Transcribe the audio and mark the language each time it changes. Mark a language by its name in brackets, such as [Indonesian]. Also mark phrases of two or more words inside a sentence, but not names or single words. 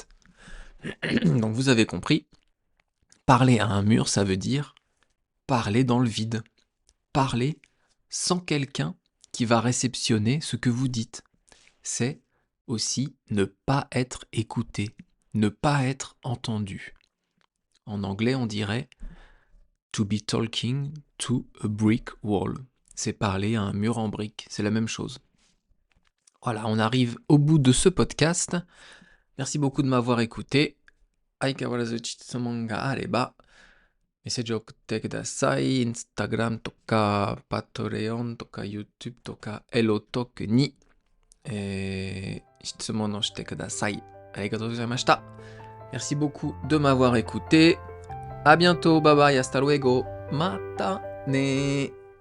[French] Donc, vous avez compris, parler à un mur, ça veut dire parler dans le vide. Parler sans quelqu'un qui va réceptionner ce que vous dites. C'est aussi ne pas être écouté, ne pas être entendu. En anglais, on dirait [English] to be talking to a brick wall. [French] C'est parler à un mur en brique, c'est la même chose. Voilà, on arrive au bout de ce podcast. Merci beaucoup de m'avoir écouté. [Japanese] 相変わらず質問があれば、メッセージを送ってください。Instagram とか、Patreon とか、YouTube とか、Elotalk に、質問をしてください。ありがとうございました。 [French] Merci beaucoup de m'avoir écouté. À bientôt, [English] bye bye, [Spanish] hasta luego. [Japanese] また ね.